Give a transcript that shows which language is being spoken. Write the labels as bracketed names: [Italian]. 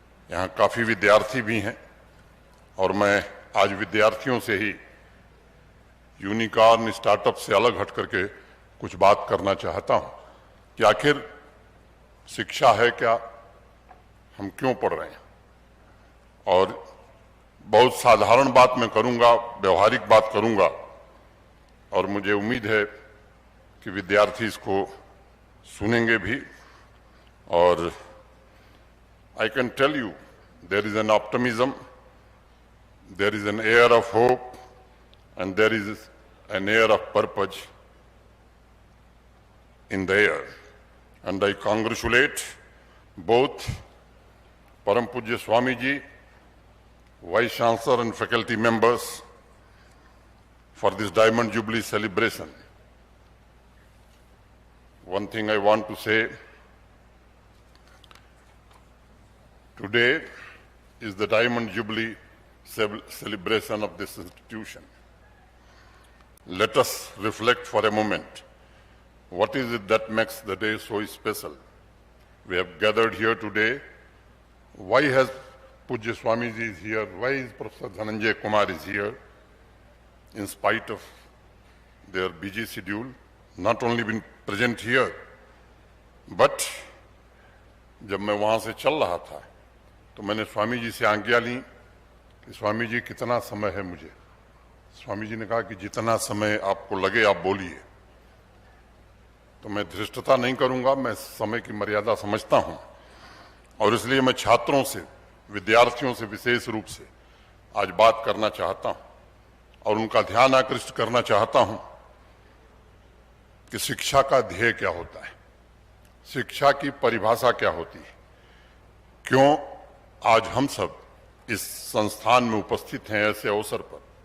[Hindi] यहाँ काफी विद्यार्थी भी हैं और मैं आज विद्यार्थियों से ही यूनिकॉर्न स्टार्टअप से अलग हट करके कुछ बात करना चाहता हूं कि आखिर शिक्षा है क्या, हम क्यों पढ़ रहे हैं। और बहुत साधारण बात मैं करूंगा, व्यवहारिक बात करूंगा, और मुझे उम्मीद है कि विद्यार्थी इसको सुनेंगे भी। [English] और I can tell you there is an optimism, there is an air of hope, and there is an air of purpose in the air. And I congratulate both Param Pujya Swami Ji, Vice Chancellor and faculty members for this Diamond Jubilee celebration. One thing I want to say, today is the Diamond Jubilee celebration of this institution. Let us reflect for a moment. What is it that makes the day so special? We have gathered here today. Why has Pujya Swamiji is here? Why is Professor Dhananjay Kumar is here? In spite of their busy schedule, not only been present here, but [Hindi] जब मैं वहाँ से चल रहा था तो मैंने स्वामी जी से आज्ञा ली कि स्वामी जी कितना समय है मुझे। स्वामी जी ने कहा कि जितना समय आपको लगे आप बोलिए। तो मैं धृष्टता नहीं करूंगा, मैं समय की मर्यादा समझता हूं और इसलिए मैं छात्रों से, विद्यार्थियों से विशेष रूप से आज बात करना चाहता हूं और उनका ध्यान आकृष्ट करना चाहता हूं कि शिक्षा का ध्येय क्या होता है, शिक्षा की परिभाषा क्या होती है, क्यों आज हम सब इस संस्थान में उपस्थित हैं ऐसे अवसर पर।